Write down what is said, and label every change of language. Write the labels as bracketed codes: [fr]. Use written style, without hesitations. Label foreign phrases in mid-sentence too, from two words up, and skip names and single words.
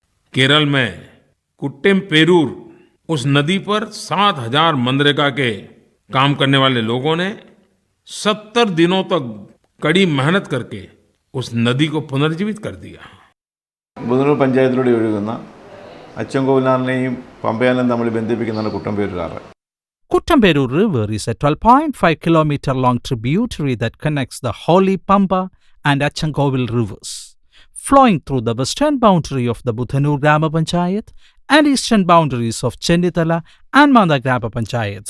[hi] केरल में कुट्टेमपेरूर उस नदी पर 7,000 मनरेगा के काम करने वाले लोगों ने 70 दिनों तक कड़ी मेहनत करके उस नदी को पुनर्जीवित कर दिया. [ml] ബുധനൂർ പഞ്ചായത്തിലൂടെ ഒഴുകുന്ന അച്ചൻകോവിലാറിനെയും പമ്പയാലും തമ്മിൽ ബന്ധിപ്പിക്കുന്നതാണ് കുട്ടമ്പേരൂർ. [en] Kuttamperur River is a 12.5 kilometer long tributary that connects the Holy Pamba and Achankovil rivers, flowing through the western boundary of the Buthanur Grama Panchayat and eastern boundaries of Chendithala and Manda Grama Panchayats.